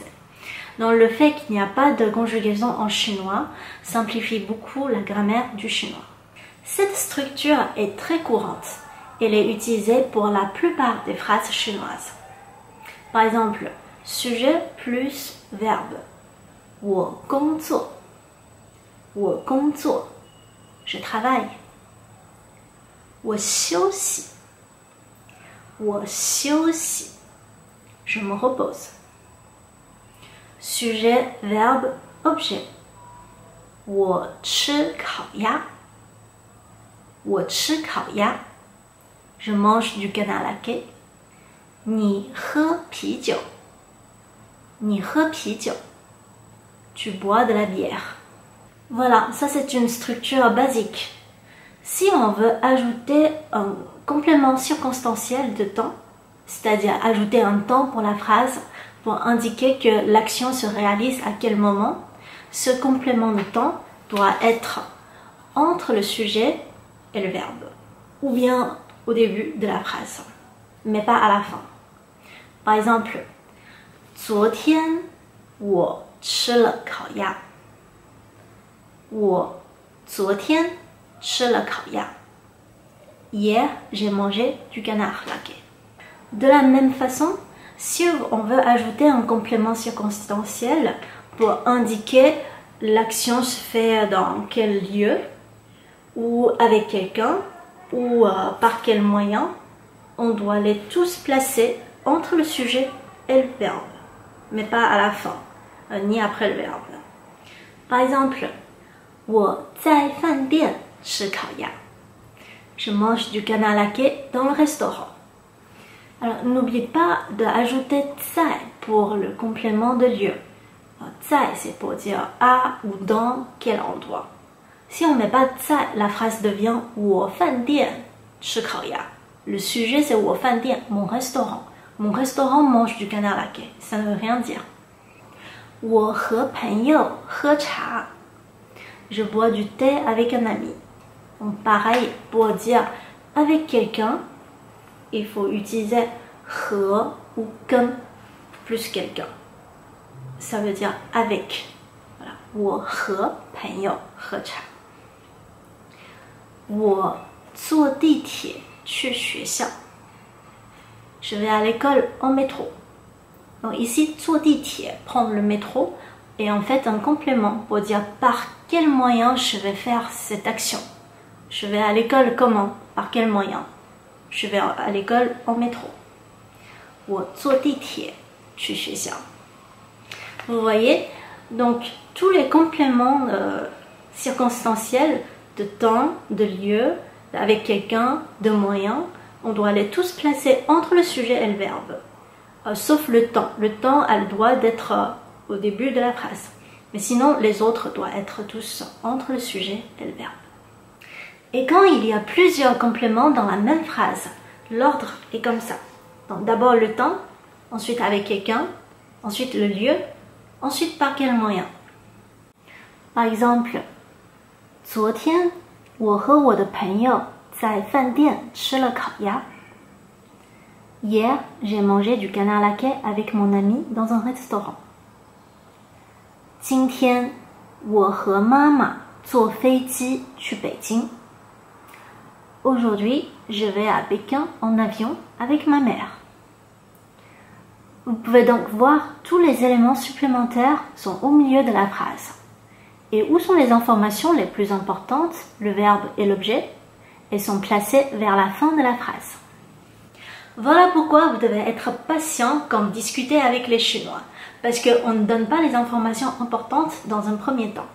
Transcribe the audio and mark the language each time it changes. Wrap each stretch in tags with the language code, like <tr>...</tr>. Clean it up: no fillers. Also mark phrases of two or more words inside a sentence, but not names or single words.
<fr>Donc le fait qu'il n'y a pas de conjugaison en chinois simplifie beaucoup la grammaire du chinois. Cette structure est très courante. Elle est utilisée pour la plupart des phrases chinoises. Par exemple, sujet plus verbe.</fr> <zh>我工作. 我工作.</zh> <fr>Je travaille.</fr> <zh>我休息. 我休息.</zh> <fr>Je me repose. Sujet, verbe, objet.</fr> <zh>我吃烤鸭. 我吃烤鸭.</zh> <fr>Je mange du canard laqué.</fr> <zh>你喝啤酒. 你喝啤酒.</zh> <fr>Tu bois de la bière. Voilà, ça c'est une structure basique. Si on veut ajouter un complément circonstanciel de temps, c'est-à-dire ajouter un temps pour la phrase pour indiquer que l'action se réalise à quel moment, ce complément de temps doit être entre le sujet et le verbe, ou bien au début de la phrase, mais pas à la fin. Par exemple,</fr> <zh>昨天我吃了烤鸭. 我昨天吃了烤鸭.</zh> <fr>Hier, j'ai mangé du canard laqué. De la même façon, si on veut ajouter un complément circonstanciel pour indiquer l'action se fait dans quel lieu, ou avec quelqu'un, ou par quel moyen, on doit les tous placer entre le sujet et le verbe, mais pas à la fin, ni après le verbe. Par exemple,</fr> <zh>我在饭店吃烤鸭.</zh> <fr>Je mange du canard laqué dans le restaurant. Alors, n'oubliez pas d'ajouter 在 pour le complément de lieu. 在 c'est pour dire à ou dans quel endroit. Si on ne met pas 在, la phrase devient</fr> <zh>我饭店吃烤鸭.</zh> <fr>Le sujet c'est</fr> <zh>我饭店,</zh> <fr>mon restaurant. Mon restaurant mange du canard laqué. Ça ne veut rien dire.</fr> <zh>我和朋友喝茶.</zh> <fr>Je bois du thé avec un ami. Donc, pareil, pour dire avec quelqu'un, il faut utiliser 和 ou 跟 plus quelqu'un. Ça veut dire avec. Voilà.</fr> <zh>我和朋友喝茶. 我坐地铁去学校.</zh> <fr>Je vais à l'école en métro. Donc ici,</fr> <zh>坐地铁,</zh> <fr>prendre le métro, est en fait un complément pour dire par quel moyen je vais faire cette action. Je vais à l'école comment? Par quel moyen? Je vais à l'école en métro.</fr> <zh>我坐地铁去学校.</zh> <fr>Vous voyez, donc tous les compléments circonstanciels de temps, de lieu, avec quelqu'un, de moyen, on doit les tous placer entre le sujet et le verbe. Sauf le temps. Le temps a le droit d'être au début de la phrase. Mais sinon, les autres doivent être tous entre le sujet et le verbe. Et quand il y a plusieurs compléments dans la même phrase, l'ordre est comme ça. Donc d'abord le temps, ensuite avec quelqu'un, ensuite le lieu, ensuite par quel moyen. Par exemple,</fr> <zh>昨天我和我的朋友在饭店吃了烤鸭。</zh> <fr>Hier, j'ai mangé du canard laqué avec mon ami dans un restaurant.</fr> <zh>今天我和妈妈坐飞机去北京。</zh> <fr>Aujourd'hui, je vais à Pékin en avion avec ma mère. Vous pouvez donc voir, tous les éléments supplémentaires sont au milieu de la phrase. Et où sont les informations les plus importantes, le verbe et l'objet? Elles sont placées vers la fin de la phrase. Voilà pourquoi vous devez être patient quand vous discutez avec les Chinois, parce qu'on ne donne pas les informations importantes dans un premier temps.</fr>